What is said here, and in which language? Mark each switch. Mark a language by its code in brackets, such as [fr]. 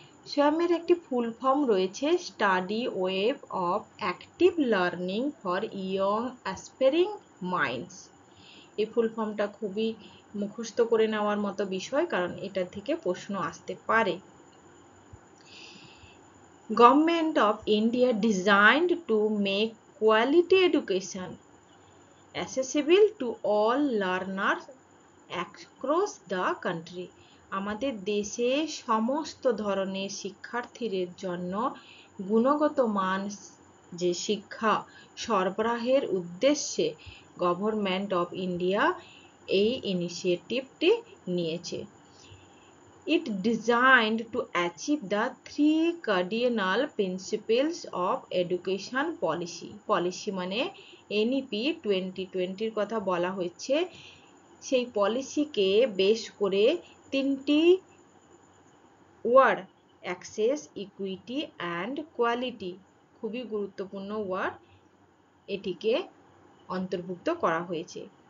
[bn] সোয়ামের একটি full form রয়েছে, study web of active learning for young aspiring minds. এই ফুল ফর্মটা খুবই মুখস্থ করে নেওয়ার মতো বিষয়, কারণ এটা থেকে প্রশ্ন আসতে পারে। [en] Government of India designed to make quality education accessible to all learners across the country। [bn] আমাদের দেশে সমস্ত ধরনের শিক্ষার্থীদের জন্য গুণগত মান যে শিক্ষা সরবরাহের উদ্দেশ্যে গভর্নমেন্ট অফ ইন্ডিয়া এই ইনিশিয়েটিভটি নিয়েছে। [en] It designed to achieve the three cardinal principles of education policy। [bn] Policy মানে এনইপি 2020 কথা বলা হয়েছে। সেই পলিসিকে বেস করে তিনটি word, access, equity and quality, খুবই গুরুত্বপূর্ণ ওয়ার্ড, এটিকে অন্তর্ভুক্ত করা হয়েছে।